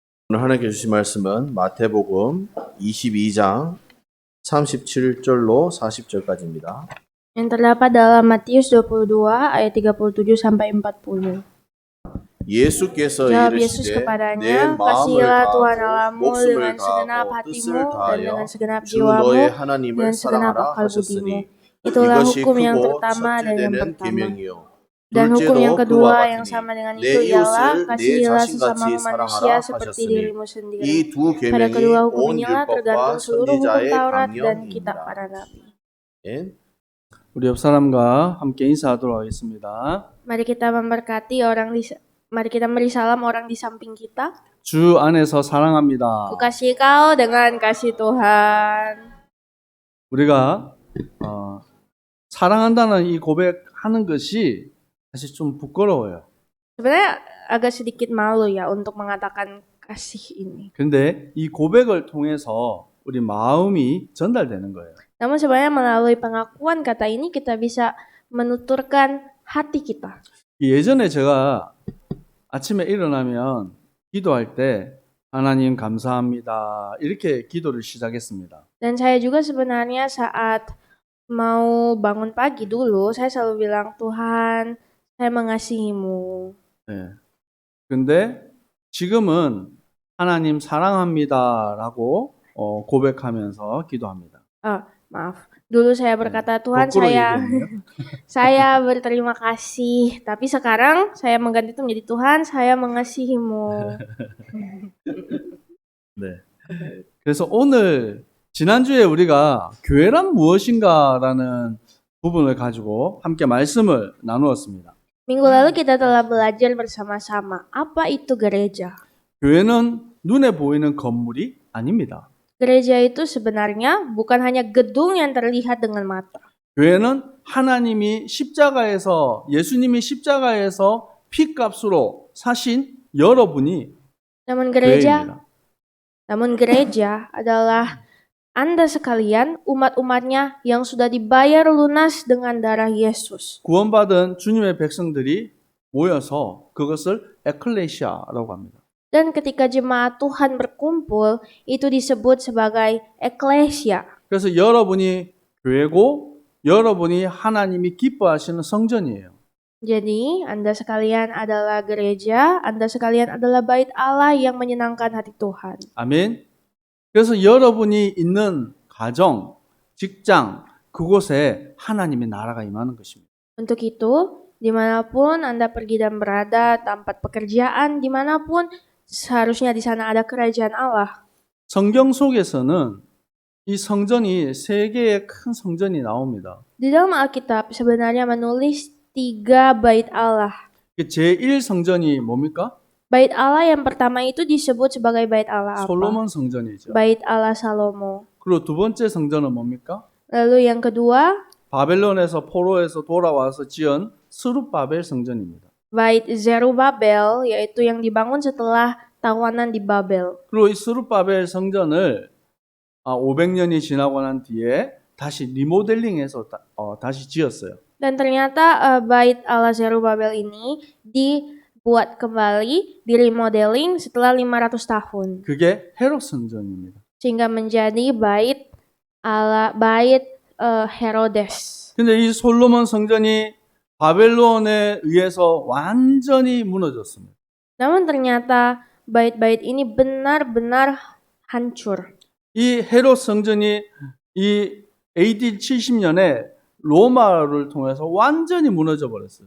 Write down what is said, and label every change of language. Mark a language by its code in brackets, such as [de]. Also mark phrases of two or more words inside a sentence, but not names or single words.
[ko] 오늘 하나님께 주신 말씀은 마태복음 22장 37절로 40절까지입니다. [id] Yang terdapat dalam Matius 22 ayat 37 sampai 40. [ko] 예수께서 [id] Jawab Yesus [ko] 이르시되 내 [id] kepadanya, [ko] 마음을 [id] kasihilah Tuhan [ko] 다하고 [id] Allahmu [ko] 목숨을 [id] dengan segenap [ko] 다하고 [id] hatimu [ko] 뜻을 [id] dan [ko] 다하여 [id] dengan segenap [ko] 주 [id] jiwamu, [ko] 너의 하나님을 [id] dengan segenap [ko] 사랑하라 [id] akal budimu. [ko] 하셨으니 [id] Itulah [ko] 이것이 [id] hukum yang [ko] 크고 [id] pertama dan yang [ko] 첫째되는 [id] pertama. [ko] 계명이요 [id] Dan hukum yang [ko] 둘째도 [id] kedua [ko] 그와 [id] yang sama dengan [ko] 같으니 [id] itu [ko] 내 [id] ialah [ko] 이웃을 내 [id] kasihilah [ko] 자신같이 [id] sesamamu manusia [ko] 사랑하라 [id] seperti [ko] 하셨으니 [id] dirimu sendiri. [ko] 이 두 [id] Pada [ko] 계명이 [id] kedua hukum [ko] 온 [id] inilah [ko] 율법과 [id] tergantung seluruh hukum [ko] 선지자의 [id] Taurat dan kitab [ko] 강령이니라. [id] para nabi. [ko] 예? 우리 옆 사람과 함께 인사하도록 하겠습니다. [id] Mari kita memberkati mari kita beri salam orang di samping kita. [ko] 주 안에서 사랑합니다. [id] Kukasihi kau dengan kasih Tuhan. [ko] 우리가 사랑한다는 이 고백하는 것이 사실 좀 부끄러워요. [id] Sebenarnya agak sedikit malu ya untuk mengatakan kasih ini. [ko] 그런데 이 고백을 통해서 우리 마음이 전달되는 거예요. [id] Namun sebenarnya melalui pengakuan kata ini kita bisa menuturkan hati kita. [ko] 예전에 제가 아침에 일어나면 기도할 때 하나님 감사합니다. 이렇게 기도를 시작했습니다. [id] Dan saya juga sebenarnya saat mau bangun pagi dulu, saya selalu bilang, Tuhan, saya mengasihimu. [ko] 네. 근데 지금은 하나님 사랑합니다라고 고백하면서 기도합니다. [id] Maaf, dulu saya berkata, Tuhan [ko] 거꾸로 [id] saya [ko] 얘기했네요. [id] saya berterima kasih. Tapi sekarang saya mengganti itu menjadi Tuhan, saya mengasihimu. [ko] 네. 그래서 오늘 지난주에 우리가 교회란 무엇인가라는 부분을 가지고 함께 말씀을 나누었습니다. [id] Minggu lalu kita telah belajar bersama-sama apa itu gereja. [ko] 교회는 눈에 보이는 건물이 아닙니다. [id] Gereja itu sebenarnya bukan hanya gedung yang terlihat dengan mata. [ko] 교회는 하나님이 예수님이 십자가에서 피값으로 사신 여러분이 [id] Namun [ko] 교회입니다. [id] gereja adalah Anda sekalian, umat-umatnya yang sudah dibayar lunas dengan darah Yesus. [ko] 구원받은 주님의 백성들이 모여서 그것을 에클레시아라고 합니다. [id] Dan ketika jemaat Tuhan berkumpul, itu disebut sebagai eklesia. [ko] 그래서 여러분이 교회고 여러분이 하나님이 기뻐하시는 성전이에요. [id] Jadi, Anda sekalian adalah gereja, Anda sekalian adalah bait Allah yang menyenangkan hati Tuhan. [ko] 아멘. 그래서 여러분이 있는 가정, 직장, 그곳에 하나님의 나라가 임하는 것입니다. [id] Untuk itu, dimanapun Anda pergi dan berada, tempat pekerjaan, dimanapun, seharusnya di sana ada kerajaan Allah. [ko] 성경 속에서는 이 성전이 세 개의 큰 성전이 나옵니다. [id] Di dalam Alkitab sebenarnya menulis 3 bait Allah. [ko] 제1 성전이 뭡니까? [id] Bait Allah yang pertama itu disebut sebagai bait Allah apa? [ko] 솔로몬 성전이죠. [id] Bait Allah Salomo. [ko] 그리고 두 번째 성전은 뭡니까? [id] Lalu yang kedua, [ko] 바벨론에서 포로에서 돌아와서 지은 스룹바벨 성전입니다. [id] bait Zerubabel, yaitu yang dibangun setelah tawanan di Babel. [ko] 그리고 이 스룹바벨 성전을 500년이 지나고 난 뒤에 다시 리모델링해서 다시 지었어요. [id] Dan ternyata bait Allah Zerubabel ini dibuat kembali, di remodeling setelah 500 tahun. [ko] 그게 헤롯 성전입니다. [id] Sehingga menjadi bait Herodes. [ko] 근데 이 솔로몬 성전이 바벨론에 의해서 완전히 무너졌습니다. [id] Namun ternyata bait-bait ini benar-benar hancur. [ko] 이 헤롯 성전이 이 AD 70년에 로마를 통해서 완전히 무너져 버렸어요.